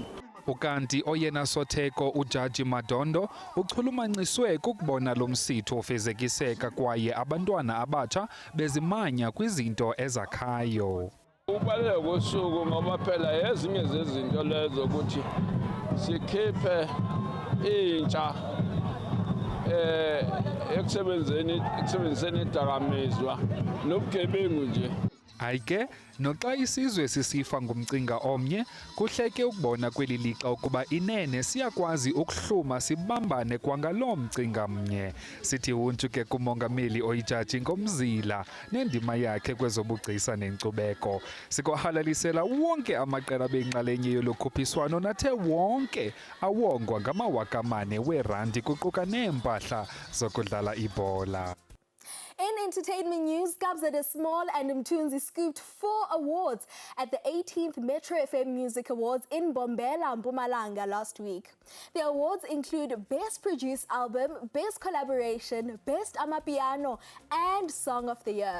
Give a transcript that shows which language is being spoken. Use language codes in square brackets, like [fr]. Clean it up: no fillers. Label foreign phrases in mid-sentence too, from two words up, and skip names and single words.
[xh] Ukanti oyena sotheko ujaji Madondo uchulumanciswe kukubona lo msitho ofezekiseka kwaye abantwana abatsha bezimanya kwizinto ezakhayo. [zu] Ubaluleke kosuku ngoba phela ezinye zezinto lezo ukuthi sikhiphe intsha ekusebenziseni idakamizwa nobugebengu nje. [xh] Ayike noxa isizwe sisifa ngumcinga omnye kuhleke ukubona kweli lixa ukuba inene siyakwazi ukuhluma sibambane kwangaloo mcinga mnye. Sithi untu ke kumongameli oyijaji ngomzila nendima yakhe kwezobugcisa nenkcubeko. Sikwahalalisela wonke amaqela benxalenye yolokhuphiswano nathe wonke awongwa ngama-4,000 weerandi kuquka neempahla zokudlala ibhola. [en] In entertainment news, Kabza de Small and Mtunzi scooped 4 awards at the 18th Metro FM Music Awards in Bombela, Mpumalanga last week. The awards include Best Produced Album, Best Collaboration, Best Amapiano, and Song of the Year.